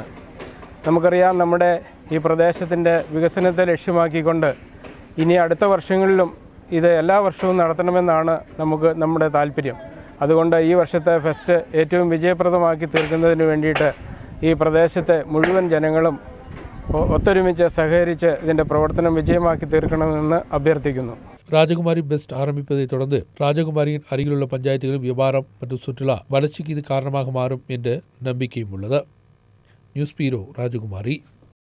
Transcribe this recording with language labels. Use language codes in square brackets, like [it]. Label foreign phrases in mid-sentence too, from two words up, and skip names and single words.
[ml] നമുക്കറിയാം, നമ്മുടെ ഈ പ്രദേശത്തിൻ്റെ വികസനത്തെ ലക്ഷ്യമാക്കിക്കൊണ്ട് ഇനി അടുത്ത വർഷങ്ങളിലും ഇത് എല്ലാ വർഷവും നടത്തണമെന്നാണ് നമ്മുടെ താല്പര്യം. അതുകൊണ്ട് ഈ വർഷത്തെ ഫെസ്റ്റ് ഏറ്റവും വിജയപ്രദമാക്കി തീർക്കുന്നതിന് വേണ്ടിയിട്ട് ഈ പ്രദേശത്തെ മുഴുവൻ ജനങ്ങളും ഒത്തൊരുമിച്ച് സഹകരിച്ച് ഇതിന്റെ പ്രവർത്തനം വിജയമാക്കി തീർക്കണമെന്ന് അഭ്യർത്ഥിക്കുന്നു. [ta] ராஜகுமாரி பெஸ்ட் ஆரம்பிப்பதை தொடர்ந்து ராஜகுமாரியின் அருகிலுள்ள பஞ்சாயத்துகளின் வியாபாரம் மற்றும் சுற்றுலா வளர்ச்சிக்கு இது காரணமாக மாறும் என்ற நம்பிக்கையும் உள்ளது. [en] News Bureau ராஜகுமாரி.